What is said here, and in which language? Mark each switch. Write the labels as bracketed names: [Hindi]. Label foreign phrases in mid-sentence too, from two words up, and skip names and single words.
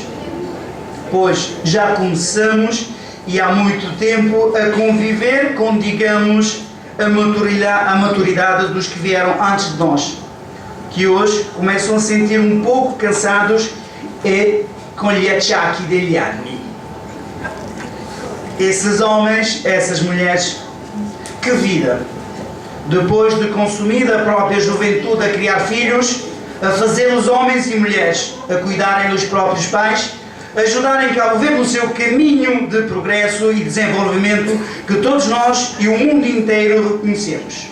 [Portuguese] Pois já começamos e há muito tempo a conviver com, digamos, a maturidade dos que vieram antes de nós, que hoje começam a sentir um pouco cansados e com [Italian] gli acciacchi degli anni. [Portuguese] Esses homens, essas mulheres, que vida! Depois de consumida a própria juventude a criar filhos, a fazer os homens e mulheres a cuidarem dos próprios pais, ajudarem Cabo Verde no seu caminho de progresso e desenvolvimento que todos nós e o mundo inteiro reconhecemos.